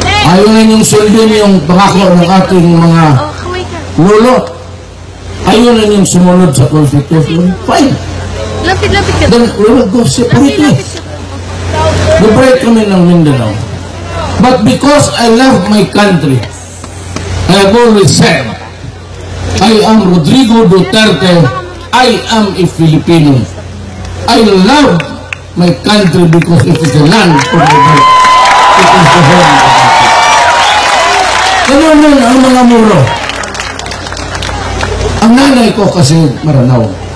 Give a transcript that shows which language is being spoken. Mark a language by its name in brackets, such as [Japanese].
[Filipino] Ayaw na yung sundin yung pangako ng ating mga lolo. Ayaw na yung sumunod sa Constitution. [English] Fine. [Filipino] Lapit-lapit ka. [English] Then we will go separately. Liberate [Filipino] kami ng [English] Mindanao. But because I love my country, I have always said, I am Rodrigo Duterte. I am a Filipino. I love my country because it is the land of my birth. It is the home of my country. [Filipino] Ganun nun ang mga muro. Ang nanay ko kasi Maranao.